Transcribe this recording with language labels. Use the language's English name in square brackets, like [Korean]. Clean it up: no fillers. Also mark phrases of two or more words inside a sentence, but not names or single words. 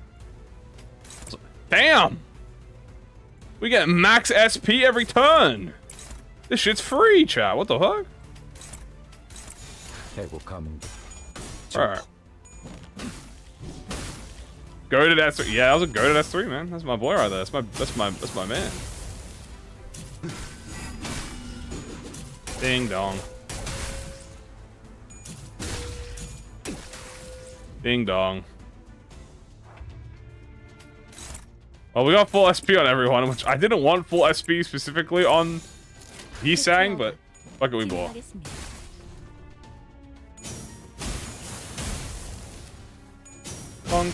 [English] Damn! We get max SP every turn! This shit's free, chat. What the fuck? Alright. Goated S3. Yeah, that was a goated S3, man. That's my boy right there. That's my man. Ding dong. Ding dong. Well, we got full SP on everyone, which I didn't want full SP specifically on Hisang, but fuck it, we bought. Bonk.